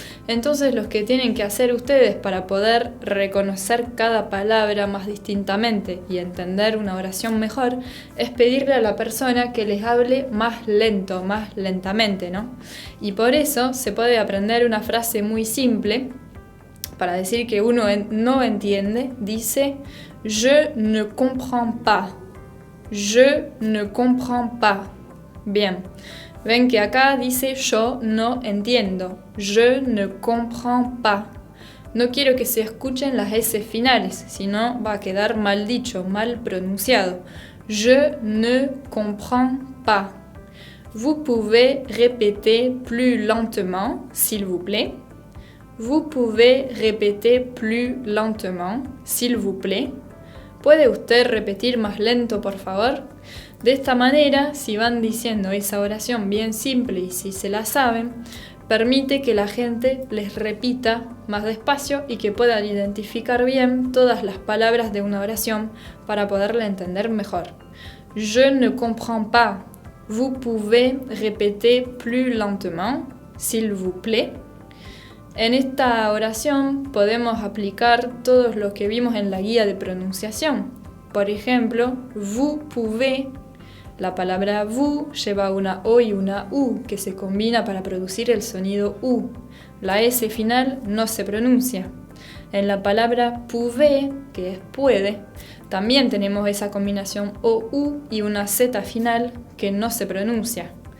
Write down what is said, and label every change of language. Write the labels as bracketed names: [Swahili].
[Spanish] Entonces, lo que tienen que hacer ustedes para poder reconocer cada palabra más distintamente y entender una oración mejor es pedirle a la persona que les hable más lento, más lentamente, ¿no? Y por eso se puede aprender una frase muy simple para decir que uno no entiende. [French] Dice: je ne comprends pas. Je ne comprends pas. Bien, ven que acá dice yo no entiendo. Je ne comprends pas. [Spanish] No quiero que se escuchen las S finales, sino va a quedar mal dicho, mal pronunciado. [French] Je ne comprends pas. Vous pouvez répéter plus lentement, s'il vous plaît. Vous pouvez répéter plus lentement, s'il vous plaît. [Spanish] ¿Puede usted repetir más lento, por favor? De esta manera, si van diciendo esa oración bien simple y si se la saben, permite que la gente les repita más despacio y que puedan identificar bien todas las palabras de una oración para poderla entender mejor. [French] Je ne comprends pas. Vous pouvez répéter plus lentement, s'il vous plaît. [Spanish] En esta oración podemos aplicar todo lo que vimos en la guía de pronunciación. Por ejemplo, [French] vous pouvez. [Spanish] La palabra vous lleva una O y una U que se combina para producir el sonido U. La S final no se pronuncia. En la palabra pouvez, que es puede, también tenemos esa combinación O-U y una Z final que no se pronuncia.